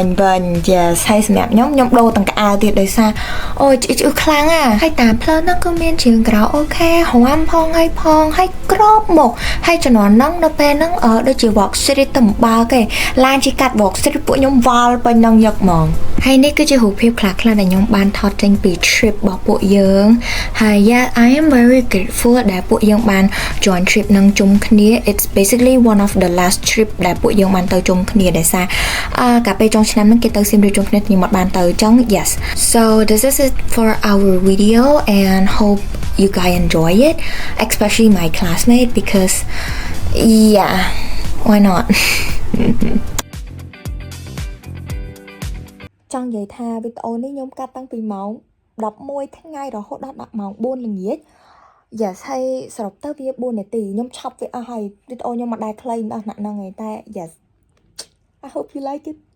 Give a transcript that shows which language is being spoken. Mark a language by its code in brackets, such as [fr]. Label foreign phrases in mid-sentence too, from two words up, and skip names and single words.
[km] វិញជាហើយសម្រាប់ខ្ញុំដូរទាំងកៅអៅទៀតដោយសារអូយជិះខ្លាំងហើយតាមផ្លូវហ្នឹងក៏មានជើងក្រៅអូខេរាំផងហើយក្របមកហើយជំនាន់ហ្នឹងនៅពេលហ្នឹងដូចជា [en] walk street [km] ទៅបើ កឯងឡានជិះកាត់ [en] walk street [km] ពួកខ្ញុំវល់ពេញនឹងយកហ្មងហើយនេះគឺជារូបភាពខ្លះៗដែលខ្ញុំបានថតចេញពី trip របស់ពួកយើងហើយ [en] yeah I am very grateful [km] ដែលពួកយើងបានjoin trip នឹងជុំគ្នា [en] it's basically one of the last trip [km] ដែលពួកយើងបានទៅជុំគ្នាដោយសារកាលពេលចុងឆ្នាំហ្នឹងគេទៅសៀមរាបជុំគ្នាខ្ញុំអត់បានទៅអញ្ចឹង [en] yes so this is it for our video and hope you guys enjoy it especially my classmate because yeah why not [km] ចង់និយាយថាវីដេអូនេះខ្ញុំកាត់តាំងពីម៉ោង11ថ្ងៃរហូតដល់ម៉ោង4ល្ងាចyes ហើយសរុបទៅវា4នាទីខ្ញុំឆាប់វាអស់ហើយវីដេអូខ្ញុំមិនដែលខ្លីដល់ថ្នាក់ហ្នឹងឯងតែ [en] yes I hope you like it